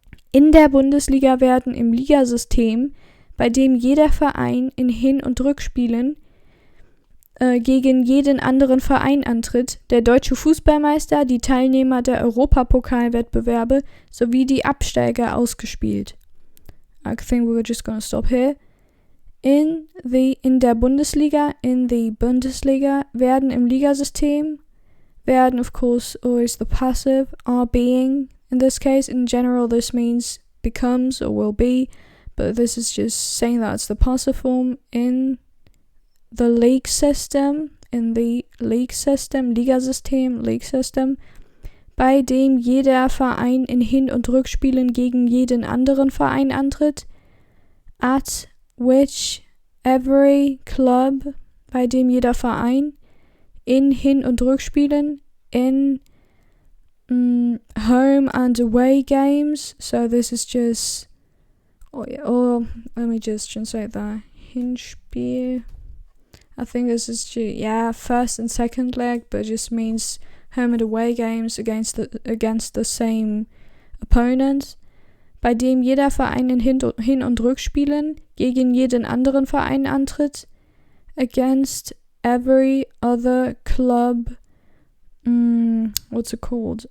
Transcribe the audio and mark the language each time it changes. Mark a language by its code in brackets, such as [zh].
[de] In der Bundesliga werden im Ligasystem, bei dem jeder Verein in Hin- und Rückspielen gegen jeden anderen Verein antritt, der deutsche Fußballmeister, die Teilnehmer der Europapokalwettbewerbe sowie die Absteiger ausgespielt. [en] I think we're just gonna stop here. [de] In der Bundesliga, [en] in the Bundesliga, [de] werden im Ligasystem, werden, [en] of course, always the passive, are being. In this case, in general, this means becomes or will be, but this is just saying that it's the passive form. In the league system, Ligasystem, league system, [de] bei dem jeder Verein in Hin- und Rückspielen gegen jeden anderen Verein antritt, [en] at which every club, [de] bei dem jeder Verein in Hin- und Rückspielen, [en] in home and away games. So this is just, or let me just translate that. Hinspiel. I think this is just, first and second leg, but it just means home and away games against the same opponent. [de] Bei dem jeder Verein in Hin- und Rückspielen gegen jeden anderen Verein antritt, [en] against every other club, what's it called?